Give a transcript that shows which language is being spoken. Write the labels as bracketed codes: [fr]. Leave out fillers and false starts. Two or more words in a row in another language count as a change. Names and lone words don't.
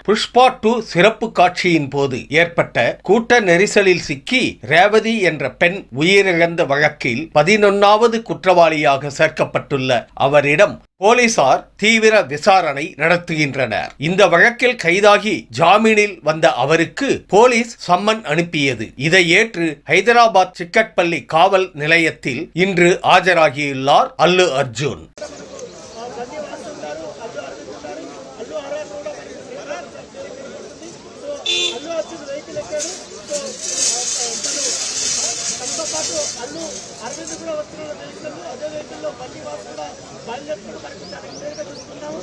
[ta] புஷ்பா 2 சிறப்பு காட்சியின் போது ஏற்பட்ட கூட்ட நெரிசலில் சிக்கி ரேவதி என்ற பெண் உயிரிழந்த வழக்கில் 11வது குற்றவாளியாக சேர்க்கப்பட்டுள்ள அவரிடம் போலீசார் தீவிர விசாரணை நடத்துகின்றனர். இந்த வழக்கில் கைதாகி ஜாமீனில் வந்த அவருக்கு போலீஸ் சம்மன் அனுப்பியது. இதை ஏற்று ஹைதராபாத் சிக்கட்பள்ளி காவல் நிலையத்தில் இன்று ஆஜராகியுள்ளார் அல்லு அர்ஜுன். [te] అల్లు అరవింద్ కూడా వస్తున్న వెహికల్ అదే వెహికల్లో బండి వాసు కూడా బయలుదేరుతూ మనకి చాలా క్లియర్గా చూస్తున్నాము.